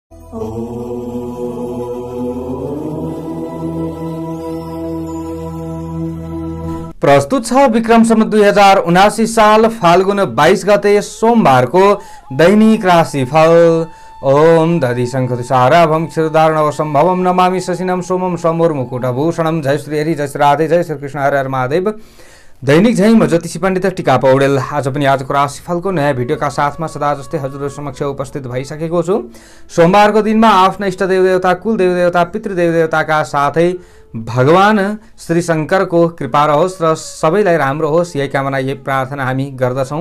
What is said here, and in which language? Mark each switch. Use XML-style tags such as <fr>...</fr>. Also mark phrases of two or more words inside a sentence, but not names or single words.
<ne>प्रस्तुत छ विक्रम सम्वत 2079 साल फाल्गुन 22 गते सोमबारको दैनिक राशिफल।</ne> <sa>ओम दधि शङ्खतुषाराभं क्षीरधारणवसम्भवं नमामि शशिनं सोमं समोर्मुकुटभूषणं।</sa> <ne>जय श्री हरि, जय श्री राधे, जय श्री कृष्ण, हर हर महादेव। दैनिक झैं म ज्योतिषी पण्डित टिका पौडेल आज पनि आजको राशिफलको नयाँ भिडियोका साथमा सदा जस्तै हजुरहरु समक्ष उपस्थित भइसकेको छु। सोमबारको दिनमा आफ्ना इष्ट देवदेवता, कुल देवदेवता, पितृदेवदेवताका साथै भगवान श्री शंकरको कृपा रहोस् र सबैलाई राम्रो होस्, यही कामना, यही प्रार्थना हामी गर्दछौं।</ne>